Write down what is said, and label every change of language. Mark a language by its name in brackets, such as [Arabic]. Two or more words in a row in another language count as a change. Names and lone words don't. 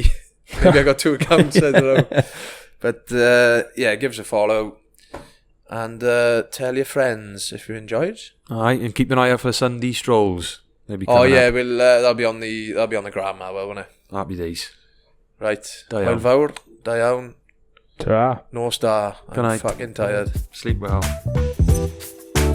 [English] Maybe I got 2 accounts, I don't know. But yeah, give us a follow, and tell your friends if you enjoyed. Alright, and keep an eye out for Sunday strolls. Oh yeah, we'll that'll be on the gram now, won't it? Happy days. Right. [Welsh] Da [English] Well, [Welsh] iawn. fawr, da iawn. [English] ta-ra. No star. Good I'm night. fucking tired. Sleep well.